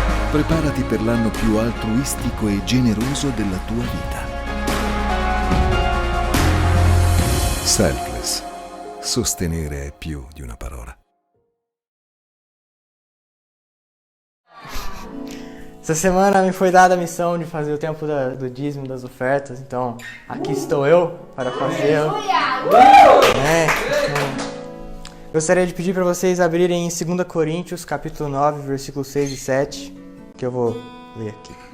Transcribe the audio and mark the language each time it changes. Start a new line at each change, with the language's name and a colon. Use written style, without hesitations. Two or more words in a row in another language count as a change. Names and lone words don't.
Italian: Preparati per l'anno più altruistico e generoso della tua vita. Selfless. Sostenere è più di una parola.
Portuguese: Essa semana me foi dada a missão de fazer o tempo do dízimo, das ofertas, então aqui estou eu para fazê-lo. Gostaria de pedir para vocês abrirem em 2 Coríntios, capítulo 9, versículos 6 e 7, que eu vou ler aqui.